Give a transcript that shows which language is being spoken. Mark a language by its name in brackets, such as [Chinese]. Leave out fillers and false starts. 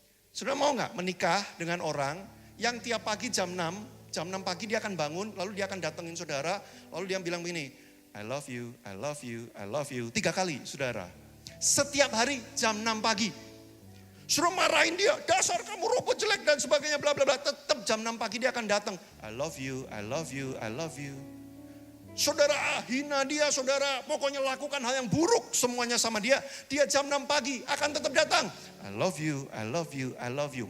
[Indonesian] Saudara mau gak menikah dengan orang yang tiap pagi jam 6 pagi dia akan bangun, lalu dia akan datengin saudara, lalu dia bilang begini, [English] I love you, I love you, [Indonesian] I love you, 3 kali saudara. Setiap hari jam 6 pagi. Suruh marahin dia, dasar kamu robot jelek dan sebagainya bla bla bla. Tetap jam 6 pagi dia akan datang. [English] I love you, I love you, I love you. [Indonesian] Saudara hina dia, saudara pokoknya lakukan hal yang buruk semuanya sama dia. Dia jam 6 pagi akan tetap datang. [English] I love you, I love you, I love you.